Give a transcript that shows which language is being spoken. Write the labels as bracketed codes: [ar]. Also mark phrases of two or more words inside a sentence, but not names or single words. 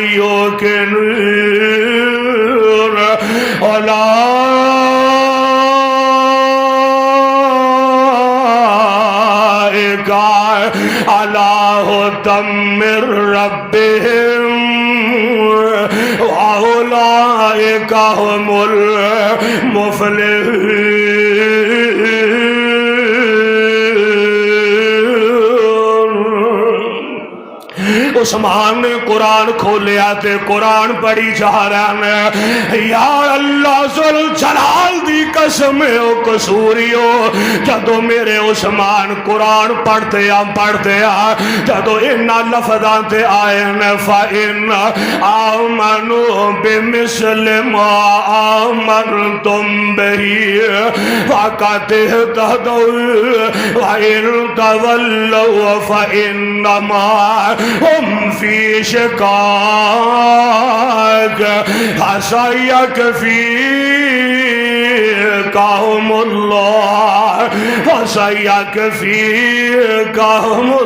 [ar] یوقنون اولئک علی ھدی من ربہم وَأُولَئِكَ هُمُ المفلحون [pa] عثمان نے قرآن کھولیا تے قرآن پڑھی جا رہا ہے یا اللہ ذوالجلال دی قسم او قصوریو جدو میرے عثمان قرآن پڑھتے جدو انہا لفظاں تے [ar] آئے فَإِنَّ آمَنُوا بِمِثْلِ مَا آمَنْتُمْ بِهِ فَقَدِ اهْتَدَوْا وَإِن تَوَلَّوْا فَإِنَّمَا هُمْ فِي شِقَاقٍ فَسَيَكْفِيكَهُمُ اللَّهُ فَسَيَكْفِيكَهُمُ